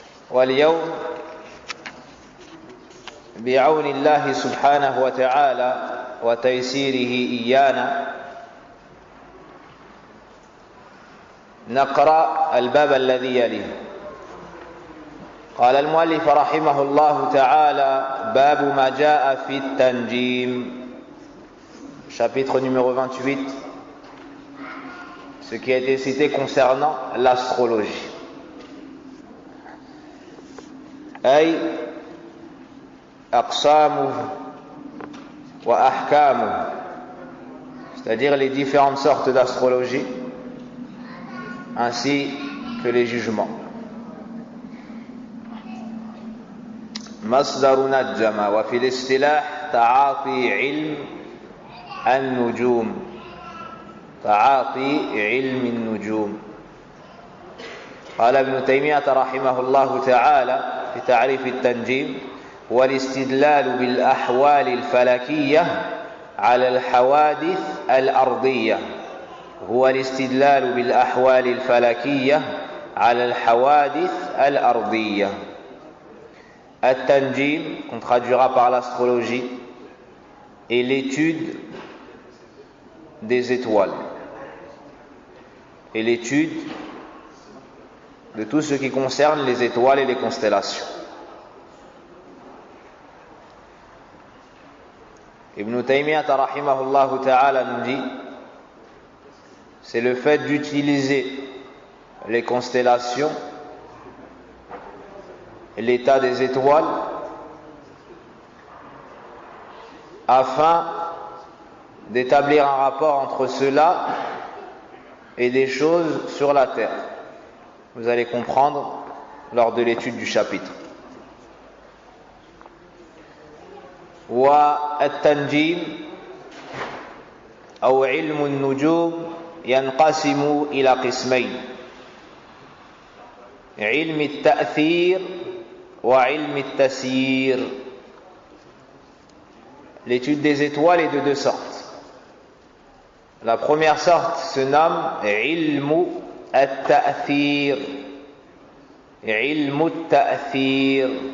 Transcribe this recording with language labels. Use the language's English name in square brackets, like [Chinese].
[Arabic] واليوم بعون الله سبحانه وتعالى وتيسيره إيانا نقرأ الباب الذي يليه. قال المؤلف رحمه الله تعالى: باب ما جاء في التنجيم. [French] Chapitre numéro 28, ce qui a été cité concernant l'astrologie. [Arabic] أي أقسامه وأحكامه, [French] c'est-à-dire les différentes sortes d'astrologie ainsi que les jugements. [Arabic] مصدر نجم وفي الاصطلاح تعاطي علم النجوم. تعاطي علم النجوم. قال ابن تيمية رحمه الله تعالى في تعريف التنجيم: والاستدلال بالأحوال الفلكية على الحوادث الأرضية. هو الاستدلال بالأحوال الفلكية على الحوادث الأرضية. [French] التنجيم, qu'on traduira par l'astrologie, est l'étude des étoiles et l'étude de tout ce qui concerne les étoiles et les constellations. Ibn Taymiyyah rahimahullah ta'ala nous dit: c'est le fait d'utiliser les constellations et l'état des étoiles afin d'établir un rapport entre cela et des choses sur la terre. Vous allez comprendre lors de l'étude du chapitre. [Arabic] والتنجيم أو علم النجوم ينقسم إلى قسمين: علم التأثير وعلم التسيير. [French] L'étude des étoiles est de deux sortes. La première sorte se nomme علم التأثير. [Arabic] علم التأثير.